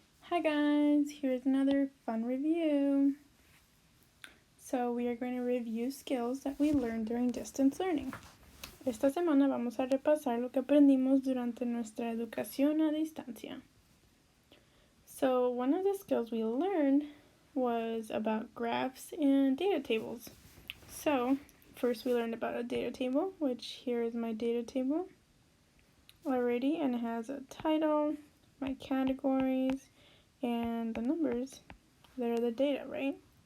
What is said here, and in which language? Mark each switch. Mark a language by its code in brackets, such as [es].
[en] Hi guys, here's another fun review. So we are going to review skills that we learned during distance learning. [es] Esta semana vamos a repasar lo que aprendimos durante nuestra educación a distancia. [en] So one of the skills we learned was about graphs and data tables. So first we learned about a data table, which here is my data table already, and it has a title, my categories, and the numbers that are the data, right?